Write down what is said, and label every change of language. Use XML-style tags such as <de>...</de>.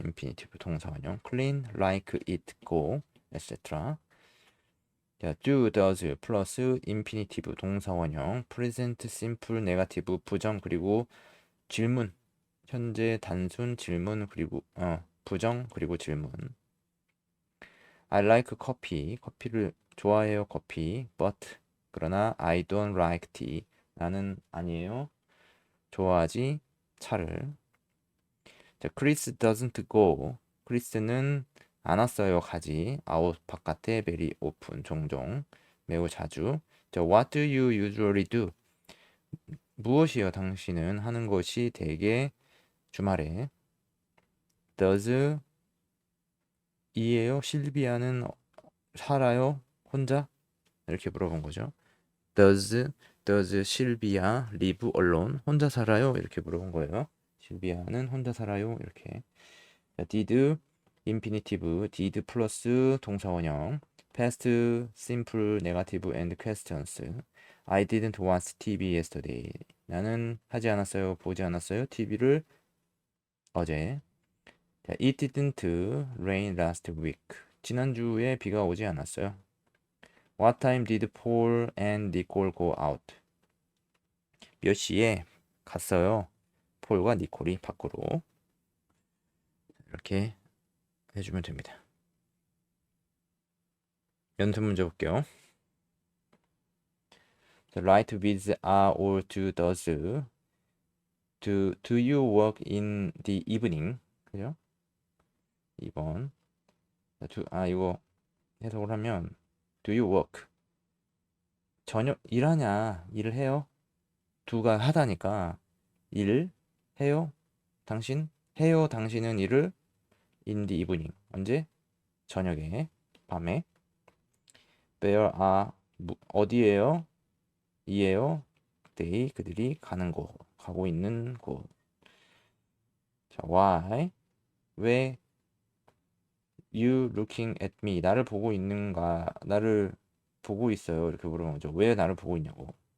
<en>infinitive 동사 원형. clean, like, it, go, etc.</en> <ko>자,</ko> <en>do, does</en> <ko>플러스 infinitive 동사 원형,</ko> <en>present, simple, negative</en> <ko>부정 그리고 질문. 현재 단순 질문 그리고 부정 그리고 질문.</ko> <en>I like coffee.</en> <ko>커피를 좋아해요. 커피.</ko> <en>But</en> <ko>그러나</ko> <en>I don't like tea.</en> <ko>나는 아니에요. 좋아하지 차를. 자,</ko> <en>Chris doesn't go.</en> <ko>크리스는 안 왔어요. 가지.</ko> <en>out</en> <ko>바깥에</ko> <en>very often</en> <ko>종종 매우 자주.</ko> <en>자, what do you usually do?</en> <ko>무엇이요? 당신은 하는 것이 대개 주말에.</ko> <en>does</en> <ko>이에요. 실비아는 살아요? 혼자? 이렇게 물어본 거죠.</ko> <en>does 실비아 live alone?</en> <ko>혼자 살아요? 이렇게 물어본 거예요. 실비아는 혼자 살아요? 이렇게. 자,</ko> <en>did infinitive did</en> <ko>플러스 동사 원형</ko> <en>past simple negative and questions. I didn't watch TV yesterday.</en> <ko>나는 하지 않았어요. 보지 않았어요. TV를 어제.</ko> <en>자, it didn't rain last week.</en> <ko>지난주에 비가 오지 않았어요.</ko> <en>What time did Paul and Nicole go out?</en> <ko>몇 시에 갔어요? 폴과 니콜이 밖으로. 이렇게 해주면 됩니다. 연습 문제 볼게요.</ko> <en>Write with are or do does. Do you work in the evening?</en> <ko>그죠? 2번. 이거 해석을 하면</ko> <en>do you work?</en> <ko>저녁 일하냐? 일을 해요? do가 하다니까 일 해요? 당신 해요? 당신은 일을</ko> <en>in the evening.</en> <ko>언제? 저녁에, 밤에.</ko> <en>Where are</en> <ko>어디에요? 이에요.</ko> <en>they</en> <ko>그들이 가는 곳, 가고 있는 곳.</ko> <en>자, why?</en> <ko>왜</ko> <en>you looking at me?</en> <ko>나를 보고 있는가? 나를 보고 있어요. 이렇게 물어보는 거죠. 왜 나를 보고 있냐고.</ko>